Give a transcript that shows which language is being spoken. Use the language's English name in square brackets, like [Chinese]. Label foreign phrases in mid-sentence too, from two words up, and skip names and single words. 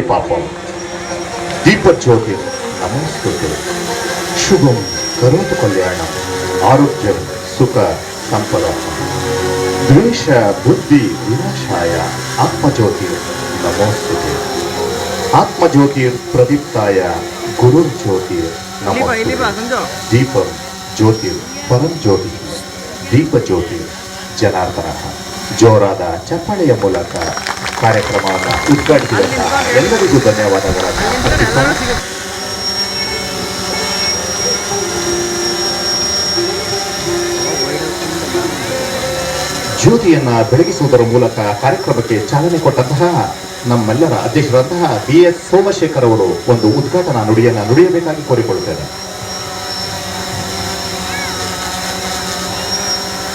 [Sanskrit] पापम, दीपज्योतिर नमोस्तुते, शुभम करोतु कल्याणम, आरोग्यम सुख संपदा, द्वेष बुद्धि विनाशाय, आत्मज्योतिर नमोस्तुते, आत्मज्योतिर प्रदीप्ताय, गुरुर्ज्योतिर नमोस्तुते, दीपम ज्योतिर परंज्योति, दीपज्योति जनार्दन. [Kannada] ಜೋರಾದ ಚಪ್ಪಾಳೆಯ ಮೂಲಕ ಕಾರ್ಯಕ್ರಮವನ್ನು ಉದ್ಘಾಟಿಸಿದ ಎಲ್ಲರಿಗೂ ಧನ್ಯವಾದಗಳನ್ನು ಅರ್ಪಿಸೋಣ. ಜ್ಯೋತಿಯನ್ನ ಬೆಳಗಿಸುವುದರ ಮೂಲಕ ಕಾರ್ಯಕ್ರಮಕ್ಕೆ ಚಾಲನೆ ಕೊಟ್ಟಂತಹ ನಮ್ಮೆಲ್ಲರ ಅಧ್ಯಕ್ಷರಾದಂತಹ BS ಸೋಮಶೇಖರ್ ಅವರು ಒಂದು ಉದ್ಘಾಟನಾ ನುಡಿಯನ್ನು ನುಡಿಯಬೇಕಾಗಿ ಕೋರಿಕೊಳ್ಳುತ್ತೇನೆ.